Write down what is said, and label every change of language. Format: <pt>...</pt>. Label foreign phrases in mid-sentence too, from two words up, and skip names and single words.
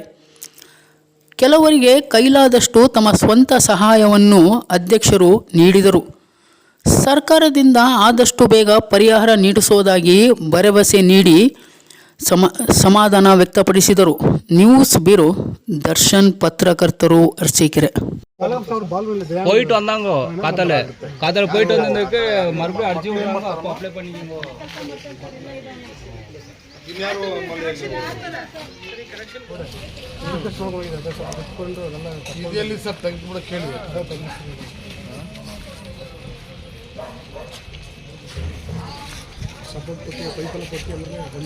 <kn>ಕೆಲವರಿಗೆ ಕೈಲಾದಷ್ಟು ತಮ್ಮ ಸ್ವಂತ ಸಹಾಯವನ್ನು ಅಧ್ಯಕ್ಷರು ನೀಡಿದರು. ಸರ್ಕಾರದಿಂದ ಆದಷ್ಟು ಬೇಗ ಪರಿಹಾರ ನೀಡಿಸುವುದಾಗಿ ಭರವಸೆ ನೀಡಿ ಸಮಾಧಾನ ವ್ಯಕ್ತಪಡಿಸಿದರು.</kn> <en>news bureau,</en> <kn>ದರ್ಶನ್. ಪತ್ರಕರ್ತರು, ಅರಸೀಕೆರೆ.</kn> <ta>போயிட்டு வந்தாங்க காத்தால போயிட்டு வந்ததுக்கு மறுபடியும் அடிச்சு அப்போ அப்ளை பண்ணிக்கோங்க.</ta> <kn>ಇದೆಲ್ಲಿ ಸರ್ ತೆಗೆದುಬಿಡ ಕೇಳಿ ಸಪೋರ್ಟ್ ಕೊಟ್ಟು ಪೈಪೆಲ್ಲ ಕೊಟ್ಟು ಅಂದರೆ</kn>